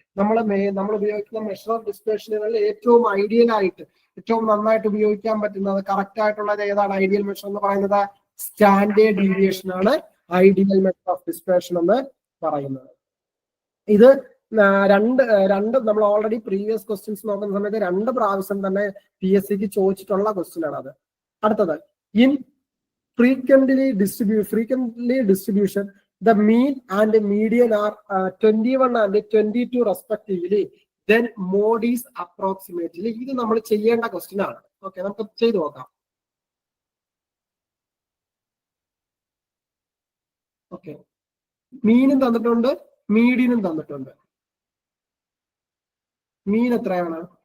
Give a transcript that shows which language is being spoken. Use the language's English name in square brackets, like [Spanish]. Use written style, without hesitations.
[Malayalam] നമ്മൾ ഉപയോഗിക്കുന്ന measure of ഡിസ്പേർഷനുകളിൽ ഏറ്റവും ഐഡിയൽ ആയിട്ട്, ഏറ്റവും നന്നായിട്ട് ഉപയോഗിക്കാൻ പറ്റുന്നത്, കറക്റ്റ് ആയിട്ടുള്ളത് ഏതാണ്? ഐഡിയൽ മെഷർ എന്ന് പറയുന്നത് സ്റ്റാൻഡേർഡ് ഡീവിയേഷൻ ആണ് ഐഡിയൽ മെഷർ ഓഫ് ഡിസ്പേർഷൻ എന്ന് പറയുന്നത്. ഇത് രണ്ട് നമ്മൾ ഓൾറെഡി പ്രീവിയസ് ക്വസ്റ്റ്യൻസ് നോക്കുന്ന സമയത്ത് 2 പ്രാവശ്യം തന്നെ PSCക്ക് ചോദിച്ചിട്ടുള്ള ക്വസ്റ്റ്യൻ ആണ് അത്. [English] അടുത്തത്, in frequently distribution the mean and median are 21 and 22 respectively, then mode is approximately. [Malayalam] ഇത് നമ്മൾ ചെയ്യേണ്ട ക്വസ്റ്റ്യൻ ആണ്. ഓക്കെ, നമുക്ക് ചെയ്തു നോക്കാം. ഓക്കെ, മീനും തന്നിട്ടുണ്ട്, മീഡിയനും തന്നിട്ടുണ്ട്. മീൻ എത്രയാണ്?